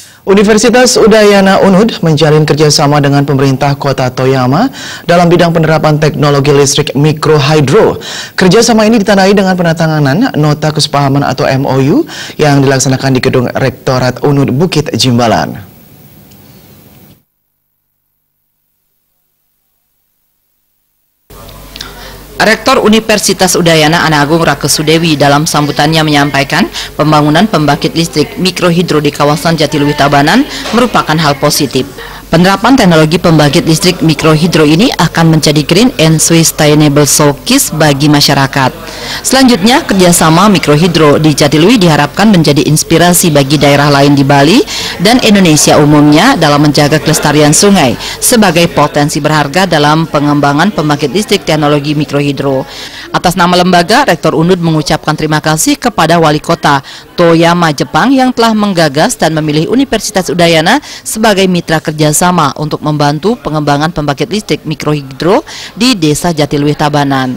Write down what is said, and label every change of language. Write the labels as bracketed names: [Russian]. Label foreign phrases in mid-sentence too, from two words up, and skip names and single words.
[Indonesian] Universitas Udayana UNUD menjalin kerjasama dengan pemerintah Kota Toyama dalam bidang penerapan teknologi listrik mikrohidro. Kerjasama ini ditandai dengan penandatanganan Nota Kesepahaman atau MOU yang dilaksanakan di Gedung Rektorat UNUD Bukit Jimbalan. Rektor Universitas Udayana Ana Agung Rakesudewi dalam sambutannya menyampaikan pembangunan pembangkit listrik mikrohidro di kawasan Jatiluwih Tabanan merupakan hal positif. Penerapan teknologi pembangkit listrik mikrohidro ini akan menjadi [English] green and sustainable showcase [Indonesian] bagi masyarakat. Selanjutnya, kerjasama mikrohidro di Jatiluwih diharapkan menjadi inspirasi bagi daerah lain di Bali dan Indonesia umumnya dalam menjaga kelestarian sungai sebagai potensi berharga dalam pengembangan pembangkit listrik teknologi mikrohidro. Atas nama lembaga, Rektor UNUD mengucapkan terima kasih kepada Wali Kota Toyama, Jepang yang telah menggagas dan memilih Universitas Udayana sebagai mitra kerjasama untuk membantu pengembangan pembangkit listrik mikrohidro di Desa Jatiluwih Tabanan.